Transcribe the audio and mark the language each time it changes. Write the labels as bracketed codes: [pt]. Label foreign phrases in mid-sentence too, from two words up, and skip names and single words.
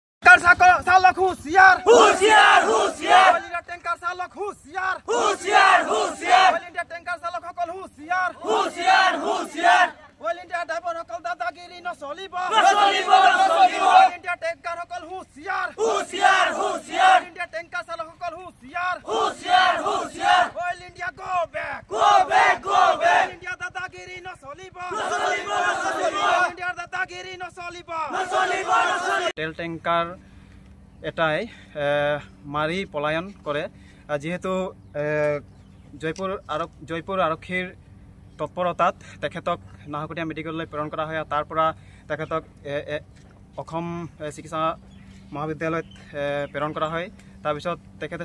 [hi] टैंकर चालक होशियार होशियार होशियार ऑल इंडिया टैंकर चालक होशियार होशियार होशियार ऑल इंडिया टैंकर चालक সকল होशियार होशियार होशियार [as] ऑल इंडिया ड्राइवर সকল দাদাগিরি নচলিব নচলিব নচলিব [hi] ऑल इंडिया टैंकर সকল होशियार होशियार होशियार ऑल इंडिया टैंकर चालक সকল होशियार होशियार होशियार [en] All India go back go back go back [as] ऑल इंडिया दादागिरी নচলিব নচলিব নচলিব ऑल इंडिया दादागिरी নচলিব নচলিব নচলিব তেল ট্যাঙ্কার এটাই মারি পলায়ন করে যেহেতু জয়পুর আৰক্ষীৰ তৎপৰতাত তেখেতক নাহৰকটীয়া মেডিকেললৈ প্ৰেৰণ কৰা হয় তাৰ পৰা তেখেতক অসম চিকিৎসা মহাবিদ্যালয়ত প্ৰেৰণ কৰা হয় তাৰ পিছত তেখেতে